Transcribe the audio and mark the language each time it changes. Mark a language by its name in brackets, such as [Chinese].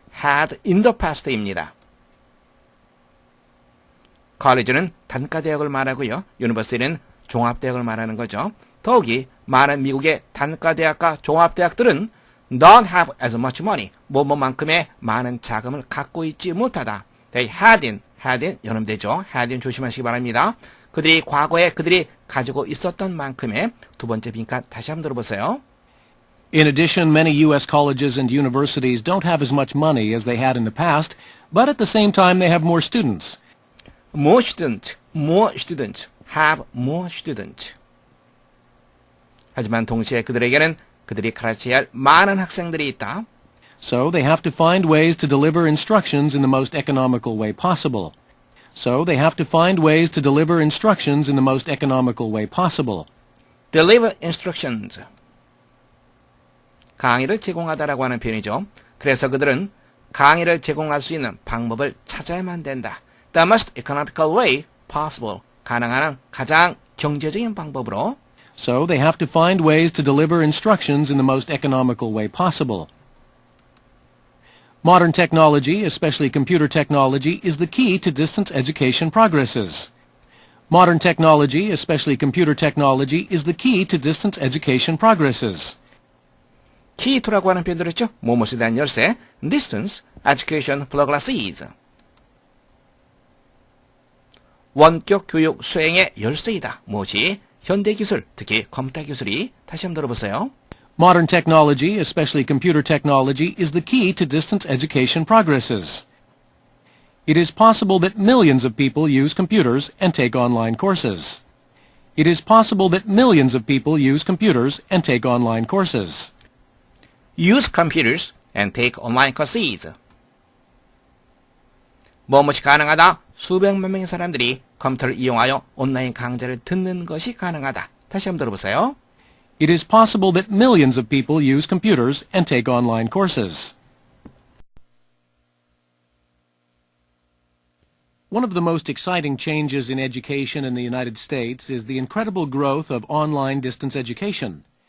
[English] had in the past입니다. [Korean] college는 단과대학을 말하고요. university는 종합대학을 말하는 거죠. 더욱이 많은 미국의 단과대학과 종합대학들은 [English] don't have as much money. [Korean] 뭐만큼의 많은 자금을 갖고 있지 못하다. [English] They had in [Korean] 연음되죠. [English] had in [Korean] 조심하시기 바랍니다. 그들이 과거에 그들이 가지고 있었던 만큼의 두 번째 빈칸 다시 한번 들어보세요. [English] In addition, many U.S. colleges and universities don't have as much money as they had in the past, but at the same time they have more students. More students have more students. [Korean] 하지만 동시에 그들에게는 그들이 가르쳐야 할 많은 학생들이 있다. [English] So they have to find ways to deliver instructions in the most economical way possible. So they have to find ways to deliver instructions in the most economical way possible. deliver instructions. [Korean] 강의를 제공하다라고 하는 표현이죠. 그래서 그들은 강의를 제공할 수 있는 방법을 찾아야만 된다. [English] The most economical way possible. [Korean] 가능한 한 가장 경제적인 방법으로. [English] So they have to find ways to deliver instructions in the most economical way possible. Modern technology, especially computer technology, is the key to distance education progresses. Modern technology, especially computer technology, is the key to distance education progresses. key to [Korean] 라고 하는 표현 들었죠? 무엇에 대한 열쇠, [English] distance education progresses. [Korean] 원격 교육 수행의 열쇠이다. 무엇이? 현대기술, 특히 컴퓨터 기술이. 다시 한번 들어보세요. [English] Modern technology, especially computer technology, is the key to distance education progresses. It is possible that millions of people use computers and take online courses. It is possible that millions of people use computers and take online courses. use computers and take online courses. [Korean] 무엇이 가능하다? 수백만 명의 사람들이 컴퓨터를 이용하여 온라인 강좌를 듣는 것이 가능하다. 다시 한번 들어보세요. [English] It is possible that millions of people use computers and take online courses. One of the most exciting changes in education in the United States is the incredible growth of online distance education.